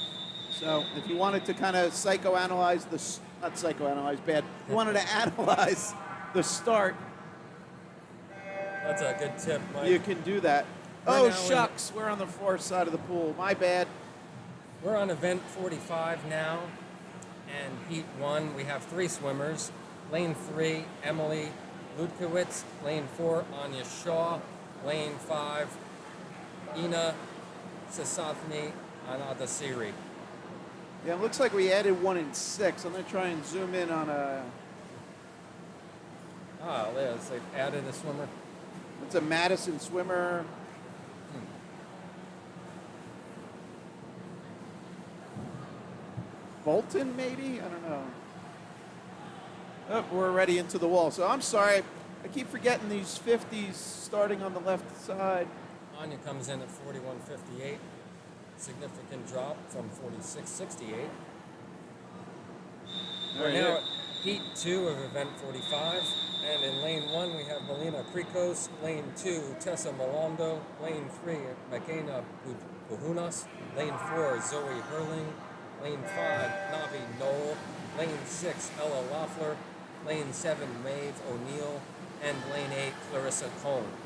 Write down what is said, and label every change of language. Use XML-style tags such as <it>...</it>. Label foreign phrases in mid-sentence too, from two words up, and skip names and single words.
<en>So if you wanted to kind of psychoanalyze not psychoanalyze, bad, you wanted to analyze the start, That's a good tip, Mike. you can do that. We're Oh, now shucks, we're on the far side of the pool. My bad. We're on event 45 now, and heat 1, we have 3 swimmers. Lane 3, Emily Ludkowitz. Lane 4, Anya Shaw. Lane 5, Ina Sasathni Anadasiri. Yeah, it looks like we added 1 in 6. I'm going to try and zoom in on a... Ah, Liz, they've added a swimmer. It's a Madison swimmer. Bolton, maybe? I don't know. Oh, we're already into the wall. So I'm sorry. I keep forgetting these 50s starting on the left side. Anya comes in at 41.58. Significant drop from 46.68. We're Right now here. at heat 2 of event 45. And in lane 1, we have Melina Krikos. Lane 2, Tessa Malondo. Lane 3, Makena Puhunas. Lane 4, Zoe Hurling. Lane 5, Navi Knoll. Lane 6, Ella Loeffler. Lane 7, Maeve O'Neill. And lane 8, Clarissa Cohn.</en>